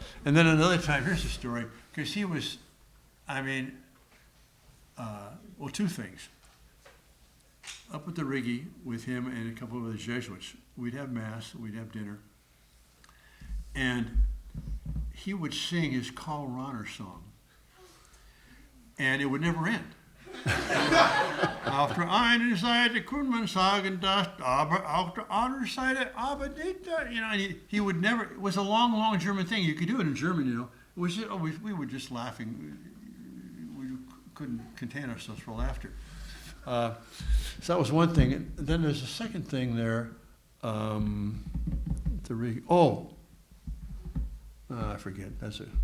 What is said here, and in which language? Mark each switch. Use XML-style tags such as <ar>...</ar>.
<en>And then another time, here's the story, because he was, well, 2 things. Up at the Rigi with him and a couple of other Jesuits, we'd have Mass, we'd have dinner, and he would sing his Karl Rahner song, and it would never end.</en> <de>Auf der einen Seite Kunman sagen das, aber auf der anderen Seite aber nicht.</de> <en>You know, and he would never. It was a long German thing. You could do it in German, you know. It was just, we were just laughing. We couldn't contain ourselves for laughter. So that was one thing. And then there's a second thing there. I forget. That's it.</en>